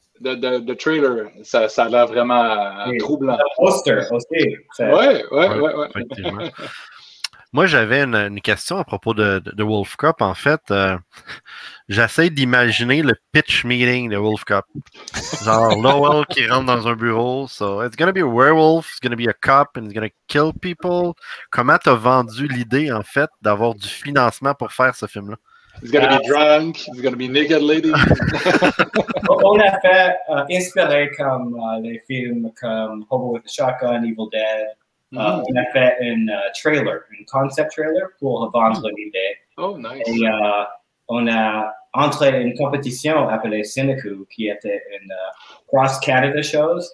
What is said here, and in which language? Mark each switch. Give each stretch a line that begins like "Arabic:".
French: The trailer, ça a l'air vraiment troublant. Le poster aussi. Oui. Effectivement. Moi, j'avais une question à propos de Wolf Cop. En fait, j'essaie d'imaginer le pitch meeting de Wolf Cop. Genre, Lowell qui rentre dans un bureau.
English: So, it's gonna be a werewolf, it's gonna be a cop, and it's gonna kill people.
French: Comment t'as vendu l'idée, en fait, d'avoir du financement pour faire ce film-là?
English: He's gonna be drunk, he's gonna be naked lady.
French: On a fait inspiré comme les films comme Hobo with a Shotgun, Evil Dead. On a fait un trailer, un concept trailer pour vendre l'idée.
English: Oh, nice.
French: Et on a entré une compétition appelée Cineku, qui était une cross-Canada chose.